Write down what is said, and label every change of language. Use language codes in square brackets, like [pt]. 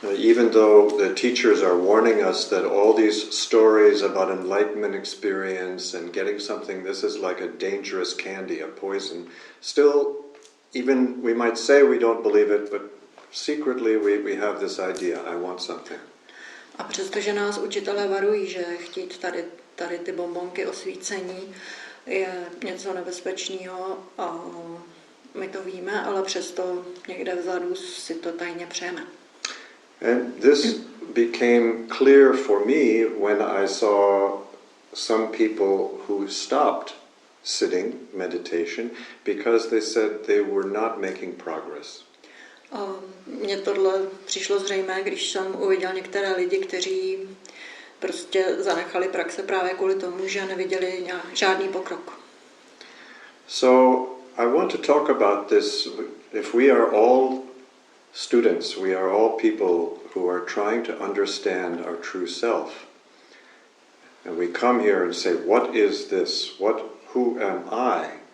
[en] Even though the teachers are warning us that all these stories about enlightenment experience and getting something, this is like a dangerous candy, a poison, still, even we might say we don't believe it, but secretly we have this idea, I want something. [cs] A přestože nás učitelé varují, že chtít tady ty bonbonky osvícení je něco nebezpečného a my to víme, ale přesto někde vzadu si to tajně přejeme. [en] And this became clear for me when I saw some people who stopped sitting meditation because they said they were not making progress. [cs] Mně tohle přišlo zřejmé, když jsem uviděl některé lidi, kteří prostě zanechali praxe právě kvůli tomu, že neviděli žádný pokrok. [en] So I want to talk about this. If we are all students, we are all people who are trying to understand our true self. And we come here and say, what is this? Who am I?